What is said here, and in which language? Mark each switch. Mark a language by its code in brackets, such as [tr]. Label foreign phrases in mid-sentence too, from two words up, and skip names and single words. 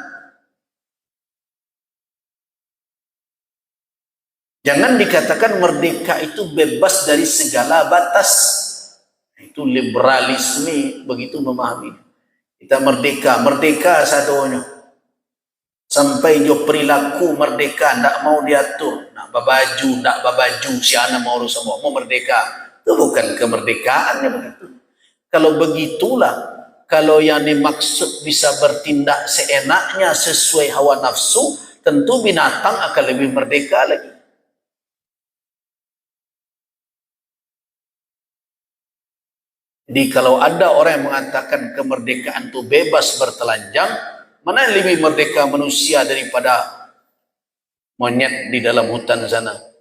[id] Jangan dikatakan merdeka itu bebas dari segala batas. Itu liberalisme begitu memahami. Kita merdeka, merdeka satunya. [min] Sampai jo [id] perilaku merdeka, ndak mau diatur. [min] Nak babaju, ndak babaju, [id] siapa mau semua mau merdeka. Itu bukan kemerdekaan begitu. Kalau begitulah, kalau yang dimaksud bisa bertindak seenaknya sesuai hawa nafsu, tentu binatang akan lebih merdeka lagi. Jadi kalau ada orang yang mengatakan kemerdekaan itu bebas bertelanjang, mana yang lebih merdeka manusia daripada monyet di dalam hutan sana?